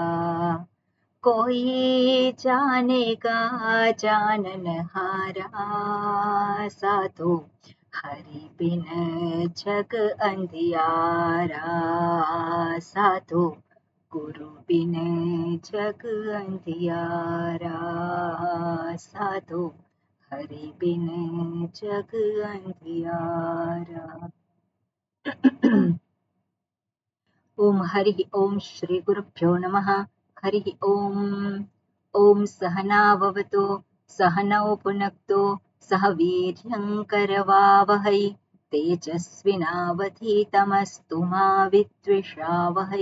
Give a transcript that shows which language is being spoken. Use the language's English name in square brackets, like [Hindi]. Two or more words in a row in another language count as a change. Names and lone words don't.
[Hindi] कोई जानेगा जाननहारा, साधो हरि बिन जग अंधियारा, साधो गुरु बिन जग अंधियारा, साधो हरि बिन जग अंधियारा। [Sanskrit] ओम हरि ओम श्री गुरुभ्यो नमः। हरि ओम। ओम सहनाववतु सहनौ पुनक्तु सह वीर्यं करवावहै तेजस्विनावधीतमस्तु मा विद्विषावहै।